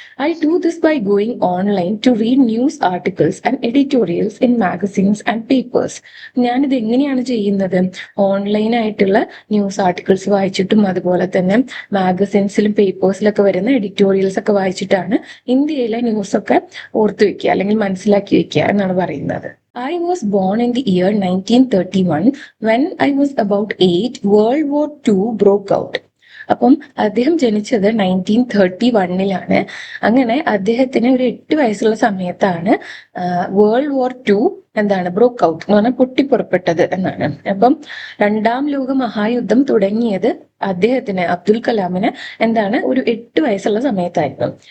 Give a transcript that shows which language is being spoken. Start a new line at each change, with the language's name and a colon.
English: I do this by going online to read news articles and editorials in magazines and papers.
Malayalam: ഞാനിത് എങ്ങനെയാണ് ചെയ്യുന്നത്? ഓൺലൈനായിട്ടുള്ള news articles വായിച്ചിട്ടും അതുപോലെ തന്നെ മാഗസിൻസിലും പേപ്പേഴ്സിലൊക്കെ വരുന്ന എഡിറ്റോറിയൽസ് ഒക്കെ വായിച്ചിട്ടാണ് ഇന്ത്യയിലെ ന്യൂസ് ഒക്കെ ഓർത്തു വെക്കുക അല്ലെങ്കിൽ മനസ്സിലാക്കി വെക്കുക എന്നാണ് പറയുന്നത്.
English: I was born in the year 1931. When I was about 8, World War II broke out.
Malayalam: അപ്പം അദ്ദേഹം ജനിച്ചത് 1931 അങ്ങനെ അദ്ദേഹത്തിന് ഒരു 8 വയസ്സുള്ള സമയത്താണ് വേൾഡ് വാർ II എന്താണ് ബ്രോക്ക് ഔട്ട് എന്ന് പറഞ്ഞാൽ പൊട്ടിപ്പുറപ്പെട്ടത് എന്നാണ്. അപ്പം രണ്ടാം ലോക മഹായുദ്ധം തുടങ്ങിയത് അദ്ദേഹത്തിന്, അബ്ദുൽ കലാമിന് എന്താണ്, ഒരു 8 വയസ്സുള്ള സമയത്തായിരുന്നു.